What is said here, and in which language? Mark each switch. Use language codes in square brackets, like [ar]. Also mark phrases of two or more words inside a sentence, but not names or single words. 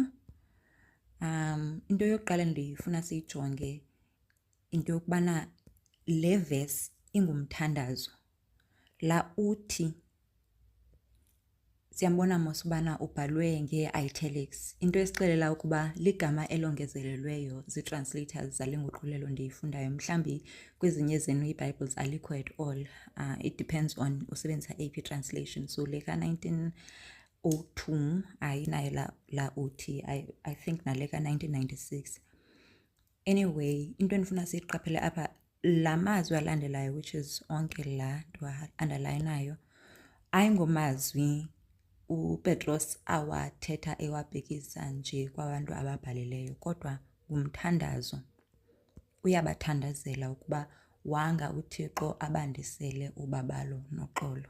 [xh] Into yokuqala ndiyifuna siyijonge into yokubana le verse ingumthandazo. La uthi siyambona mos ubana ubhalwe ngee-italics. Into esixelela ukuba ligama elongezelelweyo zii-translators zale nguqulelo ndiyifundayo. Mhlambi kwezinye zenu ii-Bibles alikho [en] at all. It depends on usebenzisa AP translation. [xh] So le ka-1902 ayinayo la uthi. [en] I think [xh] nale ka-1996. Anyway, into endifuna siyiqaphele apha, la mazwi alandelayo, [en] which is [xh] onke la ndiwa-underlineayo, ayingomazwi uPetros awathetha ewabhekisa nje kwabantu ababhalileyo, kodwa ngumthandazo. Uyabathandazela ukuba wanga uThixo abandisele ubabalo noxolo.